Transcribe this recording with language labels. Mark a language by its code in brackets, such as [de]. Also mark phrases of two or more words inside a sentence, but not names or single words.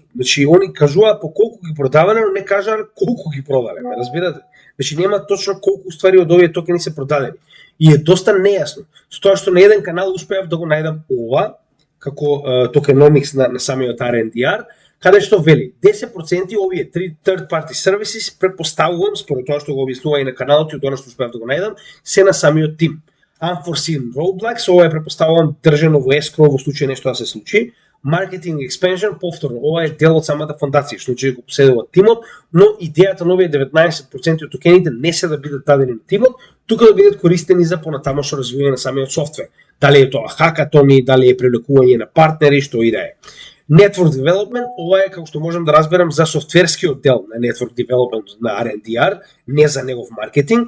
[mk] Значи, они кажуваат по колку ги продавале, но не кажале колку ги продале, ме разбирате? Значи, нема точно колку ствари од овие токени се продадени. И е доста нејасно. Со тоа што на еден канал успеав да го најдам ова, како токеномикс на самиот RNDR, каде што вели 10% овие [en] third party services [mk] претпоставувам, според тоа што го објаснува и на каналот и од она што успеав да го најдам, се на самиот тим. [en] Unforeseen roadblocks, [mk] ова е претпоставувам држано во escrow во случај нешто да се случи. [en] Marketing expansion, [mk] повторно, ова е дел од самата фондација, што ќе го поседува тимот, но идејата на овие 19% од токените не се да бидат дадени на тимот, тука да бидат користени за понатамошно развивање на самиот софтвер. Дали е тоа хакатони, дали е привлекување на партнери, што и да е. [en] Network development, [mk] ова е како што можам да разберам за софтверскиот дел на [en] network development [mk] на RNDR, не за негов маркетинг.